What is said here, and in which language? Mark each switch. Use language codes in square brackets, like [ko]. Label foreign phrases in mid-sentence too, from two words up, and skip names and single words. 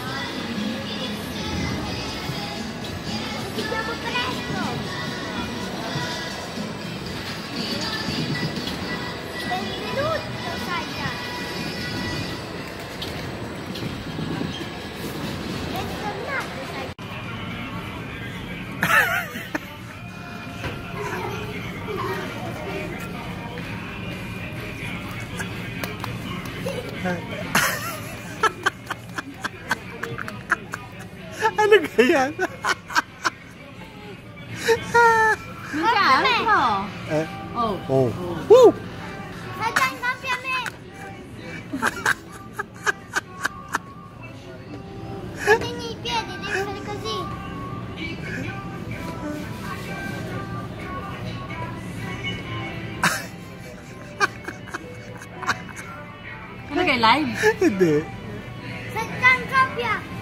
[it] Ci vediamo presto. Benvenuto, Sacca. Bentornato, Sacca. [tl] Ano ganyan? [it] Mica, Eh? Oh. Oh. Woo! Sacca, ingabbiami. Tieni i piedi, devi fare così. [tl] Ano kay live? Hindi. [it] Sacca, ingabbia.